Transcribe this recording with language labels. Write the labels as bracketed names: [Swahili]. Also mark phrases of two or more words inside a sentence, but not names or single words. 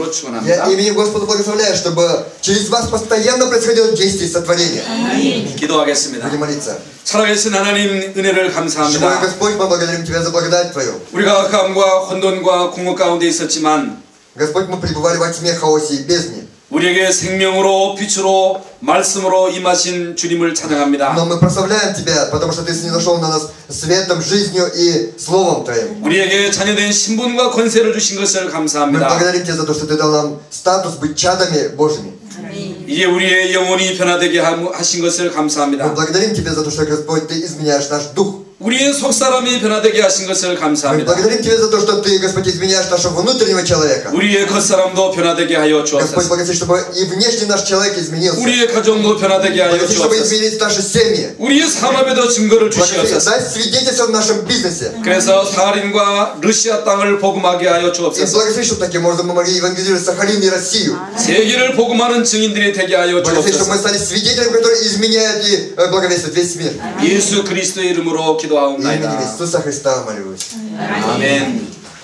[Russian] Я [Korean] 축원합니다. [Russian] именем Господа благословляю, чтобы через вас постоянно происходило действие сотворения. [Korean] 기도하겠습니다. [Russian] Будем молиться. [Korean] 살아계신 하나님 은혜를 [Russian] Живой [Korean] 감사합니다. [Russian] Господь, мы благодарим Тебя за благодать Твою. [Korean] 우리가 흑암과 혼돈과 공허 가운데 있었지만 [Russian] Господь, мы пребывали во тьме, хаосе и бездне. [Korean] 우리에게 생명으로 빛으로 말씀으로 임하신 주님을 찬양합니다. [Russian] Но мы прославляем Тебя, потому что Ты снизошел на нас светом, жизнью и Словом Твоим. [Korean] 우리에게 자녀된 신분과 권세를 주신 것을 [Russian] Мы [Korean] 감사합니다. [Russian] благодарим Тебя за то, что Ты дал нам статус быть чадами Божьими. [Korean] 이제 우리의 영혼이 변화되게 하신 것을 [Russian] Мы [Korean] 감사합니다. [Russian] благодарим Тебя за то, что, Господь, Ты изменяешь наш дух. [Korean] 우리의 속사람이 변화되게 하신 것을 [Russian] Мы [Korean] 감사합니다. [Russian] благодарим Тебя за то, что Ты, Господь, изменяешь нашего внутреннего человека. [Korean] 우리의 겉사람도 변화되게 하여 [Russian] Господь, [Korean] 주옵소서. [Russian] благослови, чтобы и внешний наш человек изменился. [Korean] 우리의 가정도 변화되게 하여 [Russian] Благослови, чтобы [Korean] 주옵소서. [Russian] изменились наши семьи. [Korean] 우리의 산업에도 증거를 [Russian] Благослови, [Korean] 주시옵소서. [Russian] дай свидетельство в нашем бизнесе. [Korean] 그래서 사하린과 러시아 땅을 복음하게 하여 [Russian] И [Korean] 주옵소서. [Russian] благослови, чтобы таким образом мы могли евангелизировать Сахалин и Россию. [Korean] 세계를 복음하는 증인들이 되게 하여 [Russian] Благослови, чтобы мы [Korean] 주옵소서. [Russian] стали свидетелями, которые изменяют и благовествуют весь мир. [Korean] 예수 그리스도의 이름으로 [Russian] Именем [Korean] 기도하옵나이다. [Russian] Иисуса Христа молюсь. [Korean] 아멘.